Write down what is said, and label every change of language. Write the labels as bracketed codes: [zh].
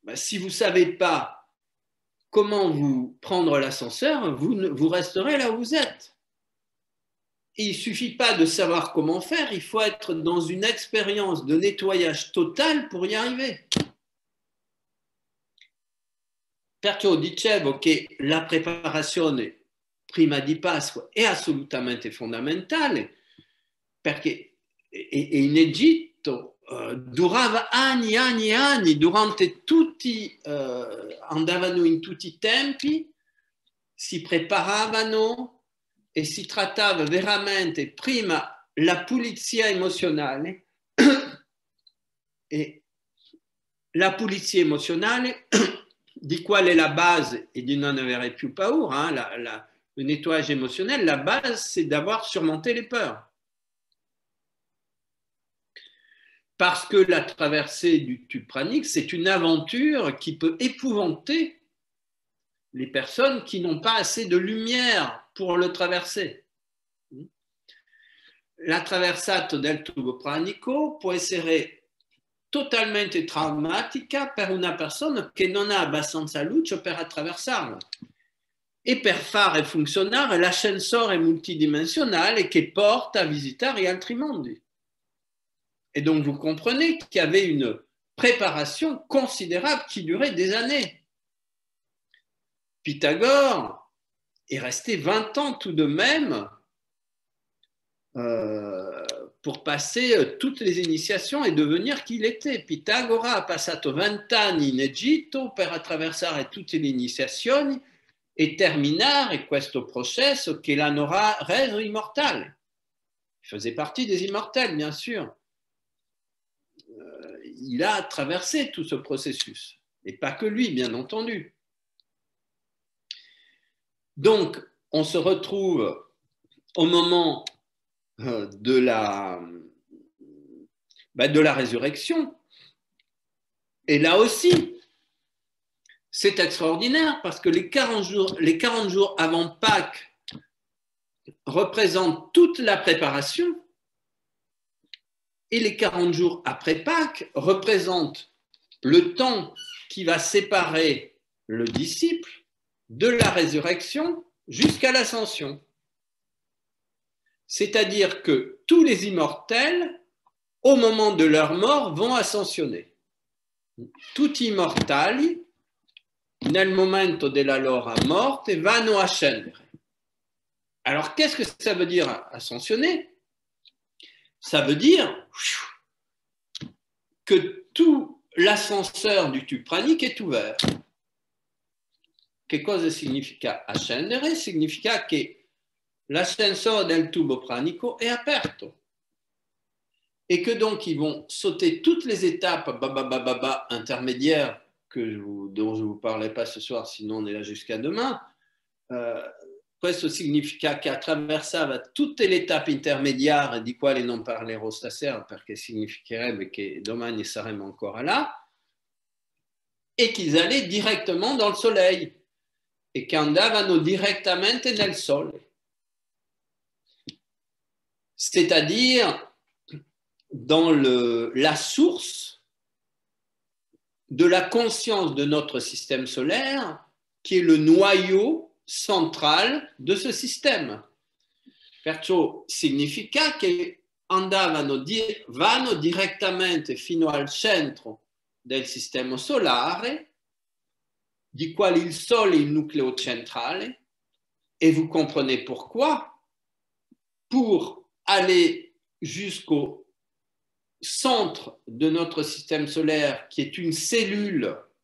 [fr] Si vous ne savez pas comment vous prendre l'ascenseur, vous resterez là où vous êtes. Et il ne suffit pas de savoir comment faire, il faut être dans une expérience de nettoyage total pour y arriver. [it] Perciò dicevo che la preparazione prima di Pasqua è assolutamente fondamentale, perché in Egitto durava anni, durante tutti, andavano in tutti i tempi, si preparavano e si trattava veramente prima la pulizia emozionale e la pulizia emozionale di quale la base et di non avere più paura, [fr] le nettoyage émotionnel, la base c'est d'avoir surmonté les peurs. Parce que la traversée du tube pranique, c'est une aventure qui peut épouvanter les personnes qui n'ont pas assez de lumière pour le traverser. [it] La traversata del tubo pranico può essere totalmente traumatica per una persona che non ha abbastanza luce per attraversarla e per fare funzionare l'ascensore multidimensionale che porta a visitare altri mondi. [fr] Et donc vous comprenez qu'il y avait une préparation considérable qui durait des années. Pythagore est resté 20 ans tout de même pour passer toutes les [it] iniziazioni e [fr] devenir chi il était. [it] Pitagora ha passato 20 anni in Egitto per attraversare tutte le iniziazioni e terminare questo processo che l'hanno reso immortale. [fr] Il faisait partie des immortels, bien sûr. Il a traversé tout ce processus, et pas que lui, bien entendu. Donc, on se retrouve au moment de la résurrection. Et là aussi, c'est extraordinaire parce que les 40 jours avant Pâques représentent toute la préparation et les 40 jours après Pâques représentent le temps qui va séparer le disciple de la résurrection jusqu'à l'ascension. C'est-à-dire que tous les immortels, au moment de leur mort, vont ascensionner. [it] Tutti i immortali, nel momento della loro morte, vanno a scendere. [fr] Alors, qu'est-ce que ça veut dire ascensionner? Ça veut dire que tout l'ascenseur du tube pranique est ouvert. [it] Che cosa significa ascendere? Significa che l'ascensore del tubo pranico è aperto [fr] et que donc ils vont sauter toutes les étapes intermédiaires dont je ne vous parlerai pas ce soir, sinon on est là jusqu'à demain. [it] Questo significa che attraversava tutte le tappe intermediarie di quali non parlerò stasera perché significherebbe che domani saremo ancora là e [fr] qu'ils allaient directement dans le soleil [it] e che andavano direttamente nel sole. [fr] C'est-à-dire dans la source de la conscience de notre système solaire, qui est le noyau central de ce système. [it] Perciò significa che vanno direttamente fino al centro del sistema solare, di quale il Sole è il nucleo centrale, [fr] et vous comprenez pourquoi, pour aller jusqu'au centre de notre système solaire, qui est une cellule